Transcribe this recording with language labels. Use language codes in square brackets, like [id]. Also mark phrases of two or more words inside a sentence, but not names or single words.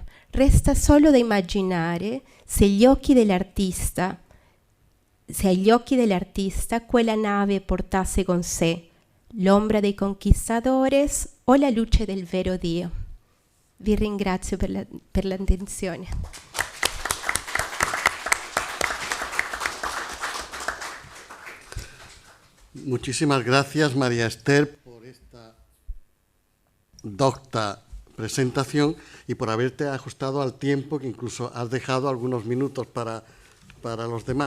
[it] Resta solo da immaginare se gli occhi dell'artista se agli occhi dell'artista quella nave portasse con sé l'ombra dei conquistadores o la luce del vero Dio. Vi ringrazio per l'attenzione. [es] Muchísimas gracias, María Esther, por esta docta presentación y por haberte ajustado al tiempo, que incluso has dejado algunos minutos para los demás.